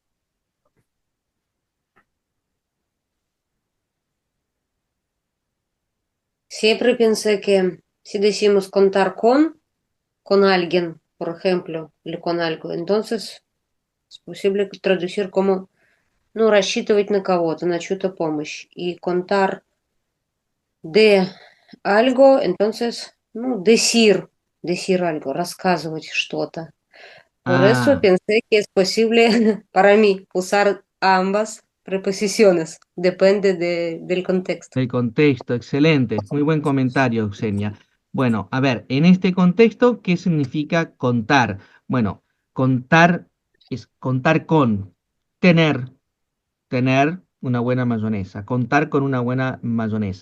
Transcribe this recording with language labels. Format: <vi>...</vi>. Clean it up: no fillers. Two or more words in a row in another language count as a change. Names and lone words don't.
<es>Siempre pensé que si decimos contar con alguien, por ejemplo, или con algo, entonces es posible traducir como,</es> <ru>ну, рассчитывать на кого-то, на чью-то помощь.</ru> <es>И contar de algo, entonces, ну, decir algo,</es> <ru>рассказывать что-то.</ru> <es>Por eso Ah, pensé que es posible para mí usar ambas preposiciones, depende del contexto. el contexto, excelente. Muy buen comentario, Eugenia. Bueno, a ver, en este contexto, ¿qué significa contar? Bueno, contar es contar con, tener, tener una buena mayonesa, contar con una buena mayonesa.</es>